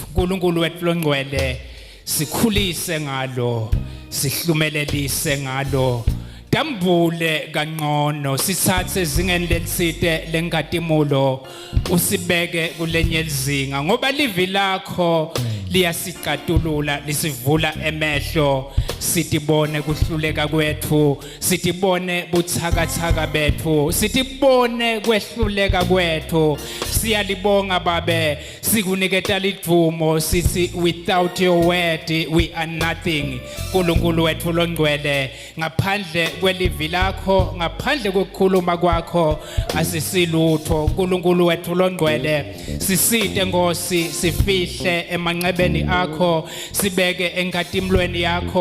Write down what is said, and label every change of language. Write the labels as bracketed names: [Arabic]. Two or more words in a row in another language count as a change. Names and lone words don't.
[Swati] uNkulunkulu wethu longcwele sikhulise ngalo, sihlumelelise ngalo, dambule kangcono, sithathe ezingeni leliside lenkatimulo usibeke kulenye izinga ngoba livi lakho liyasiqatulula, lisivula emehlo, sitibone kuhluleka kwethu, sitibone buthakathaka bethu, sitibone kwehluleka kwethu. Siyalibonga babe, sikuniketa lidvumo, sithi [English] without your word we are nothing. [Swati] uNkulunkulu wethu longcwele ngaphandle kwelivi lakho, ngaphandle kokukhuluma kwakho asisilutho. uNkulunkulu wethu longcwele sisite Nkosi, sifihle emanqebeni akho, sibeke enkatimlweni yakho.